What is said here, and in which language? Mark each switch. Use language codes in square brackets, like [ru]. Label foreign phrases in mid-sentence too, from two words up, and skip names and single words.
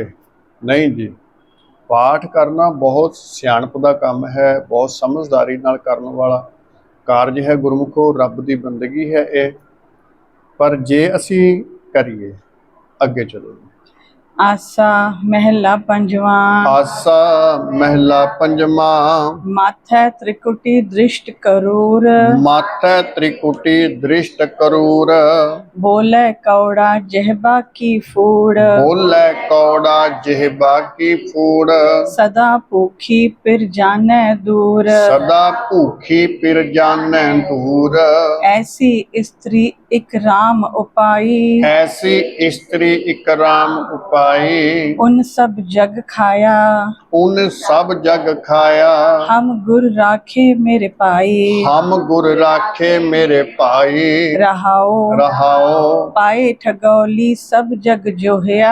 [pa] ਨਹੀਂ ਜੀ, ਪਾਠ ਕਰਨਾ ਬਹੁਤ ਸਿਆਣਪ ਦਾ ਕੰਮ ਹੈ, ਬਹੁਤ ਸਮਝਦਾਰੀ ਨਾਲ ਕਰਨ ਵਾਲਾ ਕਾਰਜ ਹੈ। ਗੁਰਮੁਖੋ ਰੱਬ ਦੀ ਬੰਦਗੀ ਹੈ ਇਹ। ਪਰ ਜੇ ਅਸੀਂ ਕਰੀਏ, ਅੱਗੇ ਚਲੋ। ਆਸਾ ਮਹਲਾ ਪੰਜਵਾ। ਆਸਾ ਮਹਲਾ ਪੰਜਵਾ। ਮਾਥੈ ਤ੍ਰਿਕੁਟੀ ਦ੍ਰਿਸਟ ਕਰੂਰ। ਮਾਥੈ ਤ੍ਰਿਕੁਟੀ ਦ੍ਰਿਸਟ ਕਰੂਰ। ਬੋਲੈ ਕਉੜਾ ਜਿਹਬਾ ਕੀ ਫੂੜ। ਬੋਲੈ ਕਉੜਾ ਜਿਹਬਾ ਕੀ ਫੂੜ। ਸਦਾ ਭੂਖੀ ਪਿਰ ਜਾਨੈ ਦੂਰ। ਸਦਾ ਭੂਖੀ ਪਿਰ ਜਾਨੈ ਦੂਰ। ਐਸੀ ਇਸਤ੍ਰੀ ਇਕ ਰਾਮ ਉਪਾਈ। ਐਸੀ ਇਸਤ੍ਰੀ ਇਕ ਰਾਮ ਉਪਾਈ। ਉਨ ਸਭ ਜਗ ਖਾਇਆ। ਉਨ ਸਭ ਜਗ ਖਾਇਆ। ਹਮ ਗੁਰ ਰਾਖੇ ਮੇਰੇ ਪਾਈ। ਹਮ ਗੁਰ ਰਾਖੇ ਮੇਰੇ ਪਾਈ। रहाओ रहाओ। ਪਾਇ ਠਗਉਲੀ ਸਭ ਜਗ ਜੋਹਿਆ।